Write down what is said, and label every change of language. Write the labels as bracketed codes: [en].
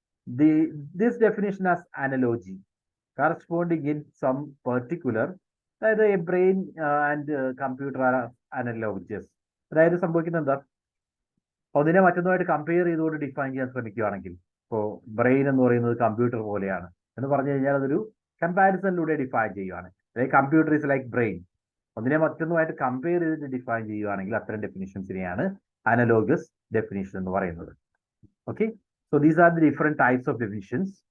[en] This definition as analogy corresponding in some particular, അതായത് a brain and computer analogous. [ml] അതായത് സംഭവിക്കുന്നത് എന്താ, ഒന്നിനെ മറ്റൊന്നുമായിട്ട് കമ്പയർ ചെയ്തുകൊണ്ട് ഡിഫൈൻ ചെയ്യാൻ ശ്രമിക്കുകയാണെങ്കിൽ, ഇപ്പോൾ ബ്രെയിൻ എന്ന് പറയുന്നത് കമ്പ്യൂട്ടർ പോലെയാണ് എന്ന് പറഞ്ഞു കഴിഞ്ഞാൽ അതൊരു കമ്പാരിസണിലൂടെ ഡിഫൈൻ ചെയ്യുകയാണ്. അതായത് [en] computer is like brain, [ml] ഒന്നിനെ മറ്റൊന്നുമായിട്ട് കമ്പയർ ചെയ്തിട്ട് ഡിഫൈൻ ചെയ്യുകയാണെങ്കിൽ അത്തരം ഡെഫിനിഷൻസിനെയാണ് അനലോഗസ് ഡെഫിനിഷൻ എന്ന് പറയുന്നത്. [en] Okay, so these are the different types of definitions.